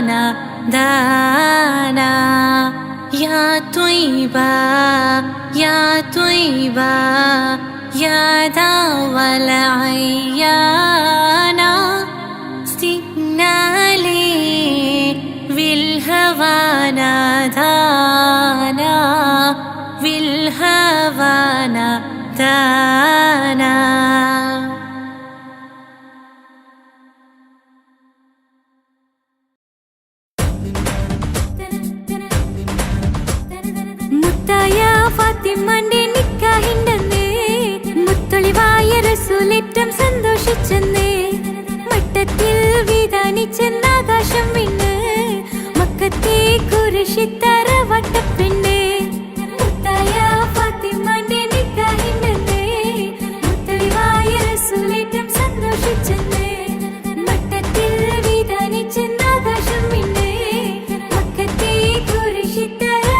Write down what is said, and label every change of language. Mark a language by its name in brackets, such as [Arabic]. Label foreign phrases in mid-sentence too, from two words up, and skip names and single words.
[Arabic] نادانا يا طيبة يا طيبة يا دوا العيانا استقنا لي بالهوى نادانا بالهوى نادانا [Malayalam] മുത്തായ ഫാത്തിമന്റെ നിക്കാഹിണ്ടെന്നേ മുത്തൊളിവായ റസൂലേറ്റം സന്തോഷിച്ചെന്നേ മട്ടത്തിൽ വിധാനിച്ചെന്നാകാശം വിണ്ണ് മക്കത്തെ കുരിശിത്തറ വട്ടപ്പെണ്ണേ മുത്തായ ഫാത്തിമന്റെ നിക്കാഹിണ്ടെന്നേ മുത്തൊളിവായ റസൂലേറ്റം സന്തോഷിച്ചെന്നേ മട്ടത്തിൽ വിധാനിച്ചെന്നാകാശം വിണ്ണ് മക്കത്തെ കുരിശിത്തറ